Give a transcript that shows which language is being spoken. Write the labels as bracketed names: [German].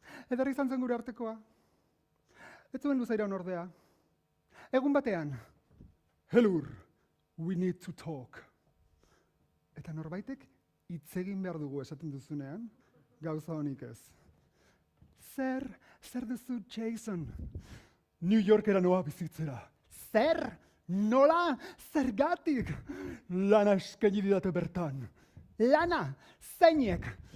[Basque] Ederra izan zen gure artekoa. Ez zuen luza iraun ordea. Egun batean, [English] Helur, we need to talk. [Basque] Eta norbaitek hitz egin behar dugu esaten duzunean, gauza honik ez. Zer duzu, Jason? New Yorkera noa bizitzera. Zer? Nola? Zergatik? Lana eskaini didate bertan. Lana? Zeinek?